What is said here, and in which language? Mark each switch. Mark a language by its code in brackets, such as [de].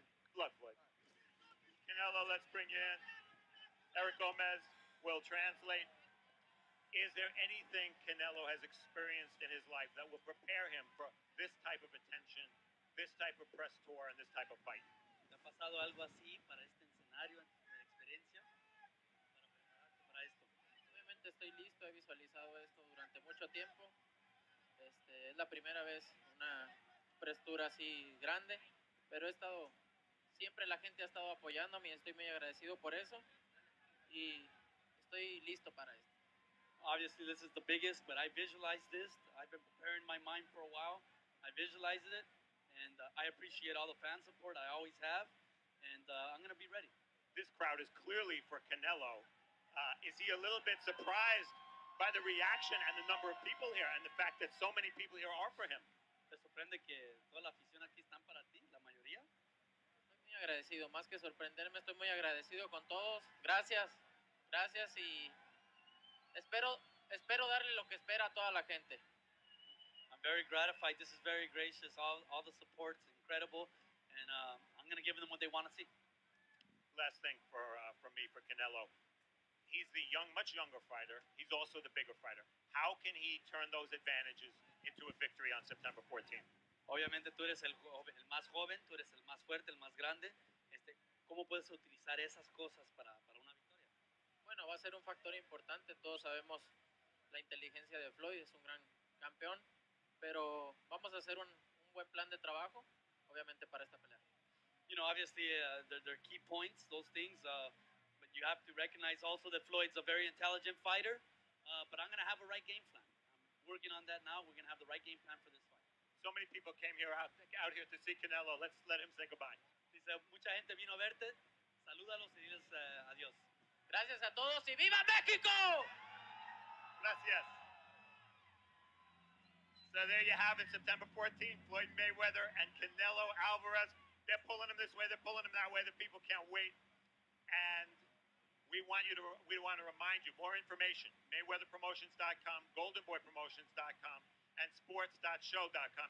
[en] Good luck, Floyd. Canelo, let's bring you in. Eric Gomez will translate. Is there anything Canelo has experienced in his life that will prepare him for this type of attention, this type of press tour, and this type of fight? [es] ¿Te ha pasado algo así para este escenario de experiencia? Para prepararte para esto. Obviamente estoy listo, he visualizado esto durante mucho tiempo. Es la primera vez una [en] press tour [es] así grande, pero siempre la gente ha estado apoyándome y estoy muy agradecido por eso y estoy listo para esto. [en] Obviously, this is the biggest, but I visualized this. I've been preparing my mind for a while. I visualized it, and I appreciate all the fan support. I always have, and I'm going to be ready. This crowd is clearly for Canelo. Is he a little bit surprised by the reaction and the number of people here and the fact that so many people here are for him? [es] ¿Te sorprende que toda la afición aquí están para ti, la mayoría? Estoy muy agradecido, más que sorprenderme, estoy muy agradecido con todos. Gracias y espero darle lo que espera a toda la gente. [en] I'm very gratified. This is very gracious. All the support's incredible, and I'm going to give them what they want to see. Last thing from me for Canelo. He's the much younger fighter. He's also the bigger fighter. How can he turn those advantages into a victory on September 14th? [es] Obviamente tú eres el más joven, tú eres el más fuerte, el más grande. ¿Cómo puedes utilizar esas cosas para una victoria? Bueno, va a ser un factor importante. Todos sabemos la inteligencia de Floyd, es un gran campeón, pero vamos a hacer un buen plan de trabajo, obviamente para esta pelea. [en] You know, obviously they're key points, those things. But you have to recognize also that Floyd's a very intelligent fighter. But I'm going to have a right game plan. I'm working on that now. We're going to have the right game plan for this fight. So many people came out here to see Canelo. Let's let him say goodbye. [es] Dice, mucha gente vino a verte. Salúdalos y diles adiós. Gracias a todos y ¡viva México! Gracias. [en] So there you have it, September 14th, Floyd Mayweather and Canelo Alvarez. They're pulling him this way, they're pulling him that way. The people can't wait. And we want to remind you, more information, MayweatherPromotions.com, GoldenBoyPromotions.com, and sports.show.com.